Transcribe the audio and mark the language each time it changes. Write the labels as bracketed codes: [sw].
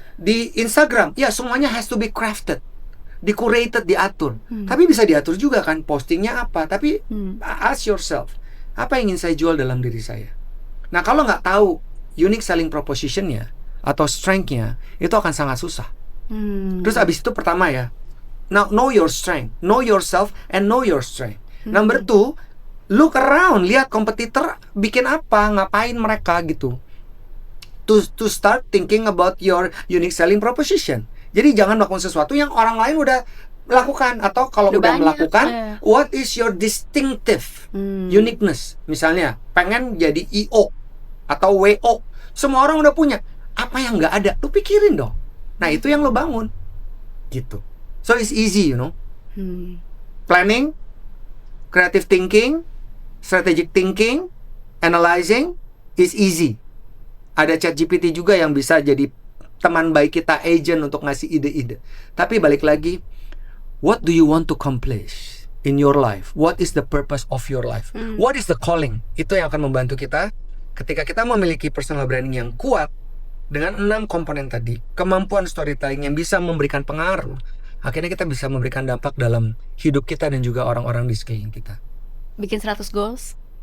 [id] Di Instagram, ya semuanya [en] has to be crafted, [id] di-curated, diatur. Tapi bisa diatur juga kan, postingnya apa. Tapi [en] ask yourself, [id] apa yang ingin saya jual dalam diri saya? Nah kalau nggak tahu unique selling proposition-nya atau strength-nya, itu akan sangat susah. Terus abis itu pertama ya, [en] now know your strength, know yourself and know your strength. Number 2, look around, [id] lihat kompetitor bikin apa, ngapain mereka gitu. [en] To start thinking about your unique selling proposition. [id] Jadi jangan melakukan sesuatu yang orang lain udah lakukan, atau kalau udah melakukan, [en] what is your distinctive uniqueness? [id] Misalnya pengen jadi IO atau WO, semua orang udah punya. Apa yang nggak ada, lu pikirin dong. Nah itu yang lo bangun, gitu. [en] So it's easy, you know. Planning, creative thinking, strategic thinking, analyzing is easy. [id] Ada ChatGPT juga yang bisa jadi teman baik kita, agent untuk ngasih ide-ide. Tapi balik lagi, [en] what do you want to accomplish in your life? What is the purpose of your life? What is the calling? [id] Itu yang akan membantu kita ketika kita memiliki personal branding yang kuat dengan 6 komponen tadi, kemampuan storytelling yang bisa memberikan pengaruh. Akhirnya kita bisa memberikan dampak dalam hidup kita dan juga orang-orang di sekeliling kita. Bikin 100 goals.